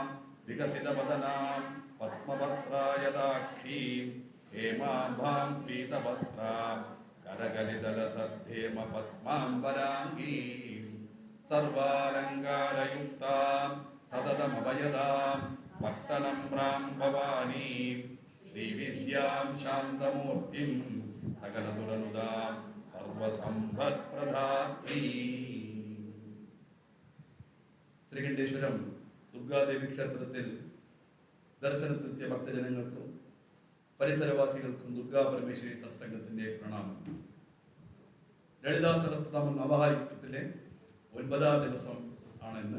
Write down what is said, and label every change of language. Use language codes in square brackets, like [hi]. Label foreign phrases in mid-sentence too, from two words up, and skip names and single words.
[sa] विकसितवदनां पद्मपत्रायदाक्षीं हेमाभां पीतवस्त्रां करकलितलसद्धेम पद्माम्बराङ्गीं सर्वालङ्कारयुक्तां सततमभयदां भक्तनम्रां भवानीं श्रीविद्यां शान्तमूर्तिं सकलसुरनुदां സർവസമ്പത്പ്രദാത്രീം. [ml] ശ്രീകണ്ഠേശ്വരം ദുർഗാദേവി ക്ഷേത്രത്തിൽ ദർശനത്തിലെത്തിയ ഭക്തജനങ്ങൾക്കും പരിസരവാസികൾക്കും ദുർഗാ പരമേശ്വരി സത്സംഗത്തിന്റെ പ്രണാമം. ലളിതാ സഹസ്രനാമം നവഹായുക്തത്തിലെ 9ാം ദിവസം ആണെന്ന്.